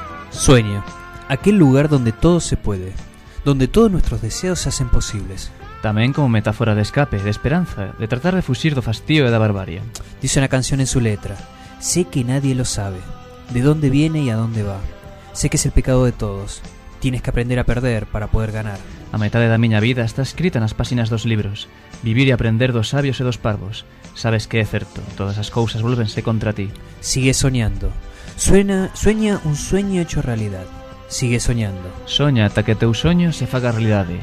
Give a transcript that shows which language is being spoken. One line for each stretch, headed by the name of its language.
Spanish: Sueño, aquel lugar donde todo se puede, donde todos nuestros deseos se hacen posibles. También como metáfora de escape, de esperanza, de tratar de
Galician: fugir do fastío e da barbarie.
Spanish: Dice una canción en su letra, sé que nadie lo sabe, de dónde viene y a dónde va. Sé que es el pecado de todos, tienes que aprender a perder para poder ganar.
Galician: A metade da miña vida está escrita nas páxinas dos libros, vivir e aprender dos sabios e dos parvos. Sabes que é certo, todas as cousas volvense contra ti.
Spanish: Sigue soñando. Sueña un sueño hecho realidad. Sigue soñando.
Galician: Soña hasta que teu sueño se faga realidad.